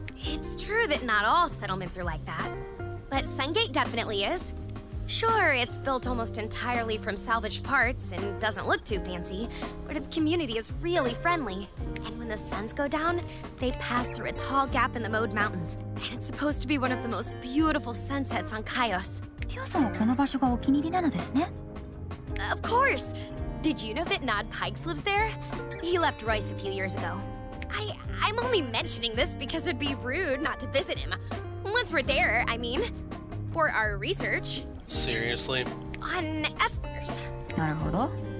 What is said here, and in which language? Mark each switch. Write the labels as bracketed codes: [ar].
[en] It's true that not all settlements are like that, but Sungate definitely is. Sure, it's built almost entirely from salvaged parts and doesn't look too fancy, but its community is really friendly. And when the suns go down, they pass through a tall gap in the Mode Mountains, and it's supposed to be one of the most beautiful sunsets on Kaios. [ja] Teoさんはこの場所がお気に入りなのですね. [en] Of course! Did you know that Nod Pikes lives there? He left Royce a few years ago. I'm only mentioning this because it'd be rude not to visit him. Once we're there, I mean. For our research, Seriously? On espers. [ja] なるほど。